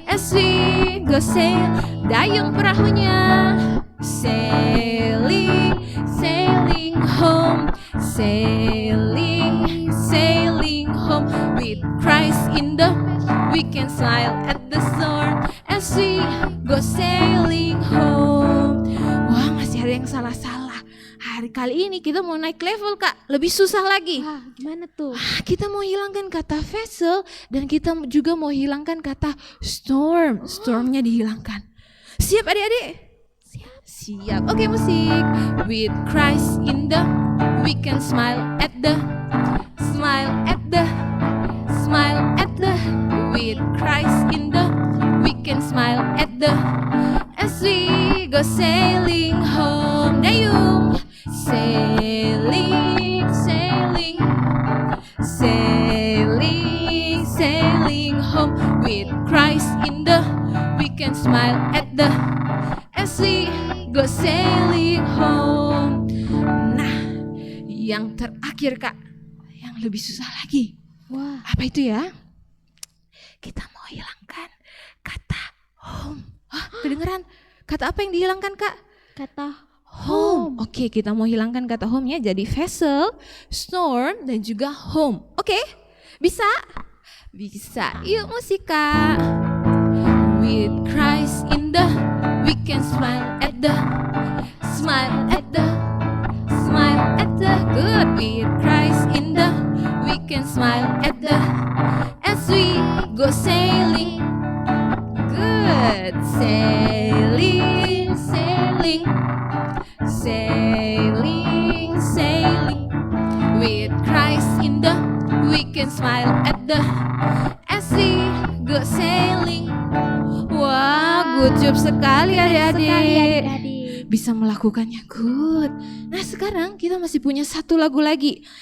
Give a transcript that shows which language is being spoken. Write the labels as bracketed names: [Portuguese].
[English] as we go sail, [Indonesian] dayung perahunya, [English] sailing, sailing home, sailing, sailing home. With Christ in the, we can smile at the storm as we go sailing home. [Indonesian] Wah, masih ada yang salah-salah. Hari kali ini kita mau naik level Kak, lebih susah lagi. Wah, gimana tuh? Kita mau hilangkan kata vessel dan kita juga mau hilangkan kata storm. Stormnya dihilangkan. Siap adik-adik? Siap. Oke, musik. [English] With Christ in the, we can smile at the, smile at the, smile at the. With Christ in the, we can smile at the, as we go sailing home. Dayung, sailing, sailing, sailing, sailing home. With Christ in the, we can smile at the, as we go sailing home. [Indonesian] Nah, yang terakhir Kak, yang lebih susah lagi. Wah, Apa itu ya? Kita mau hilangkan kata home. Hah, kedengeran? Kata apa yang dihilangkan Kak? kata Home. Oke, kita mau hilangkan kata home ya. Jadi vessel, storm, dan juga home. Oke, bisa? Bisa. Yuk musik Kak. [English] With Christ in the, we can smile at the, smile at the, smile at the. Good. With Christ in the, we can smile at the, as we go sailing. Good. Sailing, sailing, sailing, sailing. With Christ in the, we can smile at the, as we go sailing. [Indonesian] Wah, [English] good job [Indonesian] sekali adik-adik. adik-adik. Bisa melakukannya, good. Nah sekarang kita masih punya satu lagu lagi.